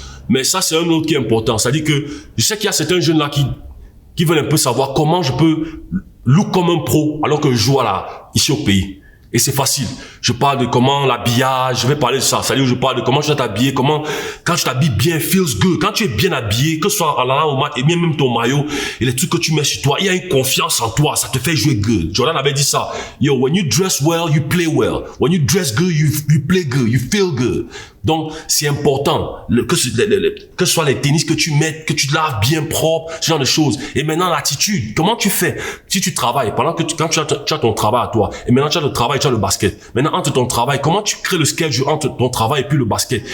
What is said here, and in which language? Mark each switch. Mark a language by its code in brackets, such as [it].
[fr] Mais ça, c'est un autre qui est important. C'est-à-dire que je sais qu'il y a certains jeunes là qui veulent un peu savoir comment je peux look comme un pro alors que je joue ici au pays. Et c'est facile. Je parle de comment l'habillage, je vais parler de ça. C'est-à-dire, je parle de comment tu dois t'habiller, quand tu t'habilles bien, [en] feels good. [fr] Quand tu es bien habillé, que ce soit en allant au match, et bien même ton maillot, et les trucs que tu mets sur toi, il y a une confiance en toi, ça te fait jouer good. Jordan avait dit ça. [en] Yo, when you dress well, you play well. When you dress good, you play good, you feel good. [fr] Donc, c'est important, que ce soit les tennis que tu mets, que tu te laves bien propre, ce genre de choses. Et maintenant, l'attitude. Comment tu fais? Si tu travailles, quand tu as ton travail à toi, et maintenant tu as le travail, tu as le basket. Maintenant, entre ton travail, comment tu crées le schedule entre ton travail et puis le basket?